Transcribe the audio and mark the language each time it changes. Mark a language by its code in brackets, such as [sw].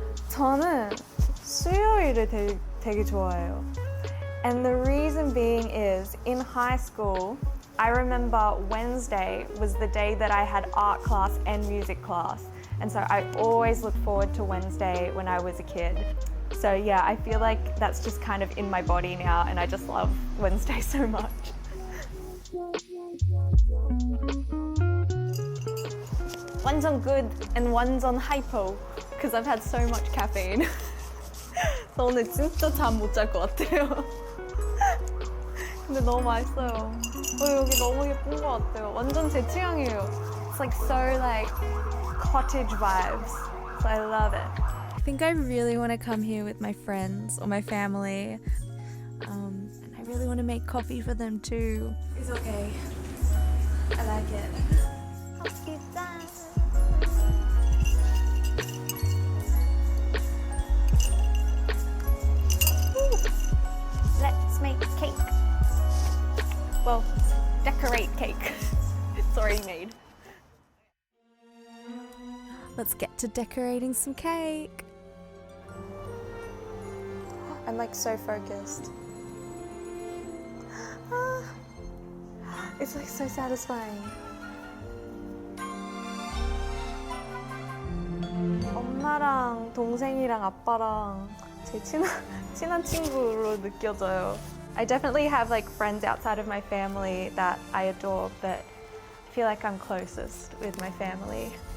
[ko] 저는 수요일을 되게 좋아해요. [en] And the reason being is, in high school, I remember Wednesday was the day that I had art class and music class. And so I always looked forward to Wednesday when I was a kid. So yeah, I feel like that's just kind of in my body now, and I just love Wednesday so much. 완전 good and 완전 hypo, because I've had so much caffeine. [ko] 그래서 오늘 진짜 잠 못 잘 것 같아요. 근데 너무 맛있어요. 여기 너무 예쁜 것 같아요. 완전 제 취향이에요. [en] It's like so like cottage vibes. So I love it. I think I really want to come here with my friends or my family. And I really want to make coffee for them too. It's okay. I like it. [ko] 커피 짠. [en] Let's make cake. Well, decorate cake. It's already made. Let's get to decorating some cake. I'm like so focused. It's like so satisfying. [ko] 엄마랑 동생이랑 아빠랑 제 친한 친구로 느껴져요. [en] I definitely have like friends outside of my family that I adore, but I feel like I'm closest with my family.